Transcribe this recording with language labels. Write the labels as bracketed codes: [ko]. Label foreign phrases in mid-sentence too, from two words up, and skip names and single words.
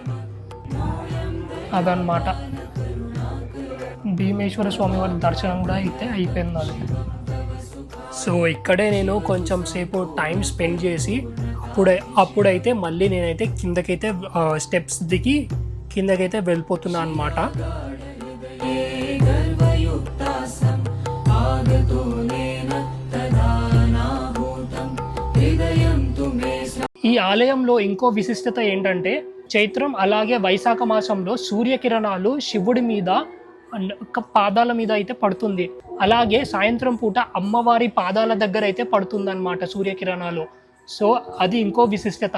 [te] అదనమాట భీమేశ్వర స్వామి వారి దర్శనం కూడా అయితే అయిపోయింది అది. సో ఇక్కడే నేను కొంచెం సేపు [en] time spend [te] చేసి అప్పుడైతే మళ్ళీ నేనైతే కిందకైతే స్టెప్స్ దిగి కిందకైతే వెళ్ళిపోతున్నా అనమాట. [sa] गर्वयुक्तासम् आगतोनेन तदानाहूतं हृदयं तु मे [te] ఈ ఆలయంలో ఇంకో విశిష్టత ఏంటంటే చైత్రం అలాగే వైశాఖ మాసంలో సూర్యకిరణాలు శివుడి మీద పాదాల మీద అయితే పడుతుంది. అలాగే సాయంత్రం పూట అమ్మవారి పాదాల దగ్గర అయితే పడుతుంది అనమాట సూర్యకిరణాలు. సో అది ఇంకో విశిష్టత.